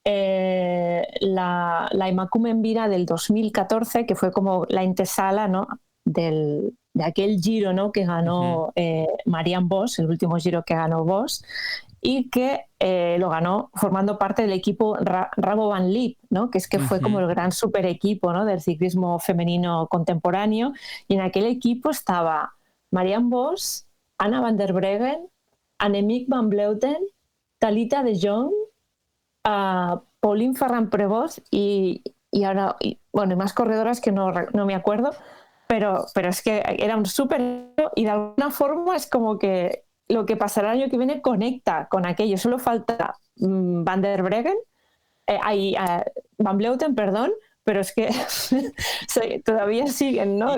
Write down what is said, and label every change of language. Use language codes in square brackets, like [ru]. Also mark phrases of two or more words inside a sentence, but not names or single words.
[es] la Emakumen Vira del 2014, que fue como la antesala, ¿no?, de aquel Giro, ¿no?, que ganó Marianne Vos, el último Giro que ganó Vos, y que lo ganó formando parte del equipo Rabobank Leap, ¿no?, que fue como el gran super equipo, ¿no?, del ciclismo femenino contemporáneo. Y en aquel equipo estaba Marianne Vos, Anna van der Breggen, Annemiek van Vleuten, Talita de Jong, Pauline Ferrand-Prévot y ahora, bueno, y más corredoras que no me acuerdo, pero es que era un súper, y de alguna forma es como que lo que pasará el año que viene conecta con aquello. Solo falta Van der Breggen, Van Vleuten, perdón, pero es que todavía siguen, ¿no?